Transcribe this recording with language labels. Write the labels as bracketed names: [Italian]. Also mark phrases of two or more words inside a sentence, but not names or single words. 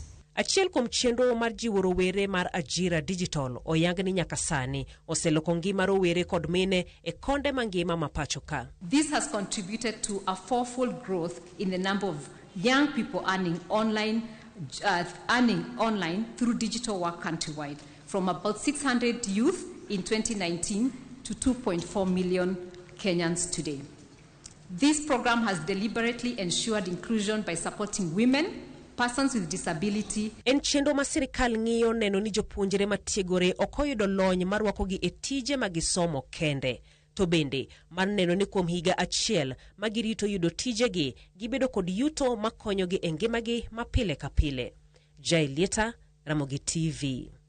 [Luo (Kenya and Tanzania)] Achiel kuom chenro mar jiwo rowere mar Ajira Digital oyang ni nyaka sani oseloko ngima rowere kod mine e konde mangima mapacho ka. [English] This has contributed to a fourfold growth in the number of young people earning online through digital work countrywide, from about 600 youth in 2019 to 2.4 million Kenyans today. This program has deliberately ensured inclusion by supporting women, persons with disability. [Luo (Kenya and Tanzania)] En chenro ma sirikal ng'iyo neno ni jopuonjre matiegore okoyudo lony marwakogi e tije magisomo kende. To bende, mar neno ni kuom higa achiel magirito yudo tijegi gibedo kod yuto makonyogi e ngimagi mapile ka pile. Jalieta, Ramogi TV.